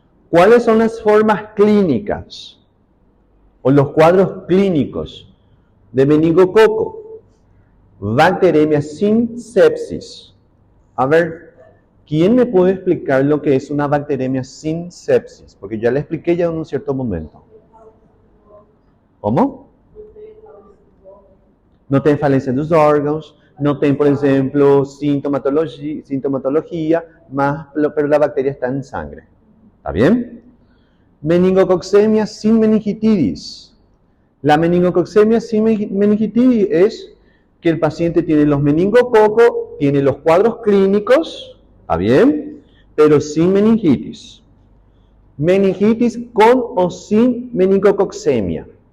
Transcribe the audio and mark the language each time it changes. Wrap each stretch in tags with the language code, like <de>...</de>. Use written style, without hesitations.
<es>¿Cuáles son las formas clínicas o los cuadros clínicos de meningococo? Bacteremia sin sepsis. A ver, ¿quién me puede explicar lo que es una bacteremia sin sepsis? Porque ya le expliqué ya en un cierto momento. ¿Cómo?</es> <pt>Não tem falência dos órgãos, não tem, por exemplo, sintomatología,</pt> <es>pero la bacteria está en sangre. ¿Está bien? Meningococcemia sin meningitis. La meningococcemia sin meningitis es que el paciente tiene los meningococos, tiene los cuadros clínicos, ¿está bien?, pero sin meningitis. Meningitis con o sin meningococcemia.</es>